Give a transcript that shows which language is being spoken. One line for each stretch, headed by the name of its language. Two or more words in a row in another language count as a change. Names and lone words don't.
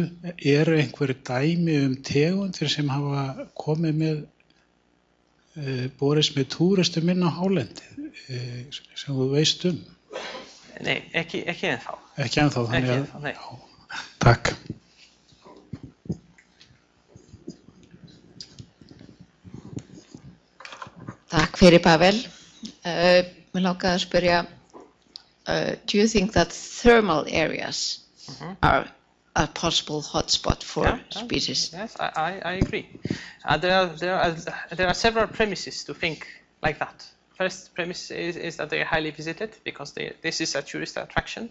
Icelandic: Eru einhverjir dæmi tegundir sem hafa komið með, borist með túristum inn á hálendið, sem þú veist Nei, ekki ennþá. Ekki ennþá, þannig að... Nei. Já, takk. Takk fyrir, Pavel. Mér langaði að spyrja,
English: do you think that thermal areas are a possible hotspot for species? Yes, I agree. There are several premises to think like that. First premise is that they are highly visited because this is a tourist attraction.